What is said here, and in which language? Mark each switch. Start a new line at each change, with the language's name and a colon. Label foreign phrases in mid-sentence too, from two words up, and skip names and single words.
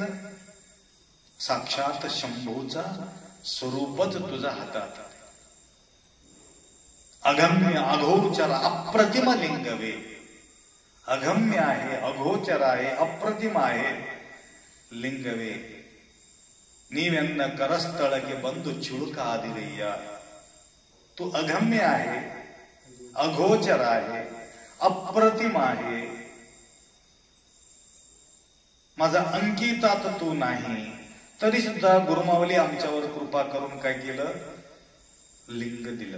Marathi: साक्षात शंभूचा स्वरूपच तुझ्या हातात.
Kannada: ಅಗಮ್ಯ ಅಗೋಚರ ಅಪ್ರತಿಮ ಲಿಂಗವೆ.
Marathi: अगम्य आहे, अघोचर आहे, अप्रतिम आहे लिंगवे.
Kannada: ನೀವೆನ್ನ ಕರಸ್ಥಳಕ್ಕೆ ಬಂದು ಚುಳುಕಾದಿರಯ್ಯ.
Marathi: तू अगम्य आहे, अघोचर आहे, अप्रतिम आहे. माझा अंकितात तू नाही. तरी सुद्धा गुरुमावली आमच्यावर कृपा करून काय केलं? लिंग दिलं.